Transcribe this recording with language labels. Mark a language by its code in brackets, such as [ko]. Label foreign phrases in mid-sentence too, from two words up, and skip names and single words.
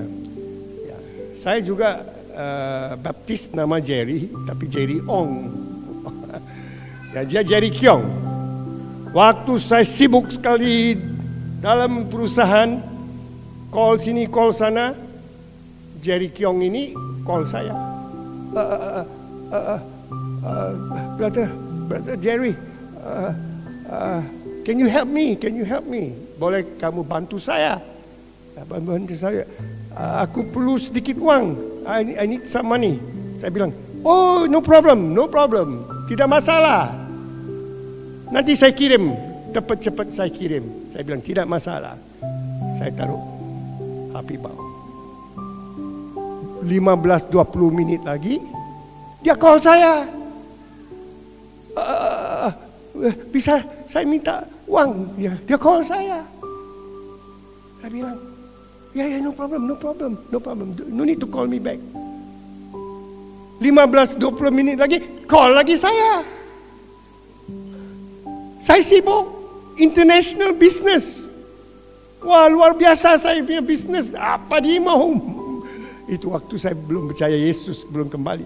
[id] Ya, saya juga baptis nama Jerry, tapi Jerry Ong. Ya, dia Jerry Kiong. Waktu saya sibuk sekali dalam perusahaan, call sini, call sana, Jerry Kiong ini call saya. [en] Brother Jerry, can you help me? Can you help me? [id] Boleh kamu bantu saya? Bantu saya. Aku perlu sedikit uang. [en] I need some money. [id] Saya bilang, [en] oh, no problem, no problem. [id] Tidak masalah. Nanti saya kirim. Cepat-cepat saya kirim. Saya bilang, tidak masalah. Saya taruh HP bawah. 15-20 minit lagi, dia call saya. Bisa saya minta uang? Dia call saya. Saya bilang, ya, [en] no problem, no need to call me back. [id] 15-20 menit lagi, call lagi saya. Saya sibuk, [en] international business. [id] Wah, luar biasa saya punya bisnes. Apa dia mau? Itu waktu saya belum percaya Yesus, belum kembali.